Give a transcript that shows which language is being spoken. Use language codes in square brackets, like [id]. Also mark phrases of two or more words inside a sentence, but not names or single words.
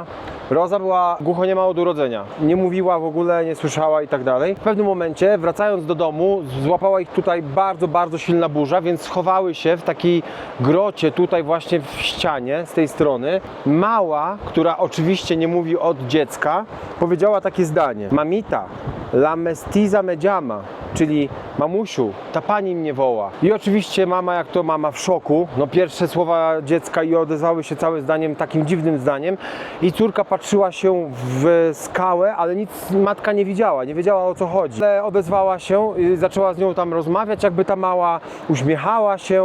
[pl] Rosa była głuchoniema od urodzenia. Nie mówiła w ogóle, nie słyszała i tak dalej. W pewnym momencie, wracając do domu, złapała ich tutaj bardzo, bardzo silna burza, więc schowały się w takiej grocie tutaj właśnie w ścianie z tej strony. Mała, która oczywiście nie mówi od dziecka, powiedziała takie zdanie: [es] Mamita, la mestiza me llama, [pl] czyli mamusiu, ta pani mnie woła. I oczywiście mama, jak to mama, w szoku. No pierwsze słowa dziecka i odezwały się całe zdaniem, takim dziwnym zdaniem. I córka patrzyła się w skałę, ale nic matka nie widziała, nie wiedziała, o co chodzi. Ale odezwała się, zaczęła z nią tam rozmawiać, jakby ta mała uśmiechała się.